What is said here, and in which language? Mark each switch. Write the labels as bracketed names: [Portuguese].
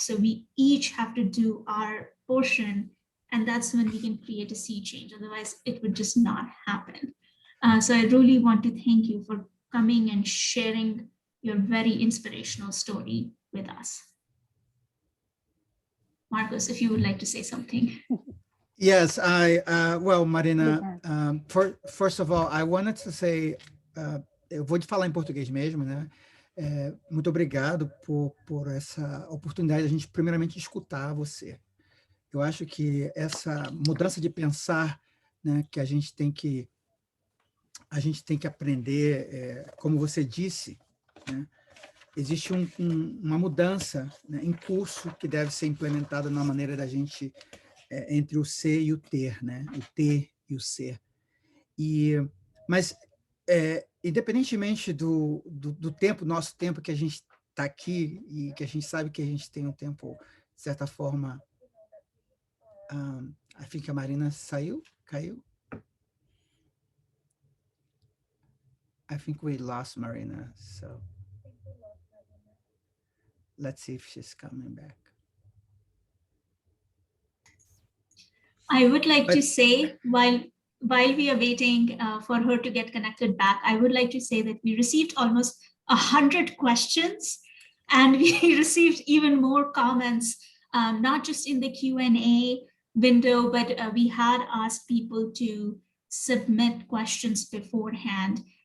[English] So we each have to do our portion, and that's when we can create a sea change. Otherwise, it would just not happen. So I really want to thank you for coming and sharing your very inspirational story with us. Marcos, if you would like to say something. Yes, well, Marina, first of all, I wanted to say, [Portuguese] eu vou te falar em português mesmo, né? Muito obrigado por essa oportunidade de a gente primeiramente escutar você. Eu acho que essa mudança de pensar, né, que a gente tem que aprender, como você disse, né? Existe uma mudança, né, em curso que deve ser implementada na maneira da gente, entre o ser e o ter, né? O ter e o ser. Mas, independentemente do tempo, nosso tempo que a gente está aqui e que a gente sabe que a gente tem um tempo, de certa forma, [English] I think [Portuguese] a Marina caiu. [English] I think we lost Marina, so let's see if she's coming back. I would like to say, while we are waiting for her to get connected back, I would like to say that we received almost 100 questions, and we received even more comments, not just in the Q&A window, but we had asked people to submit questions beforehand.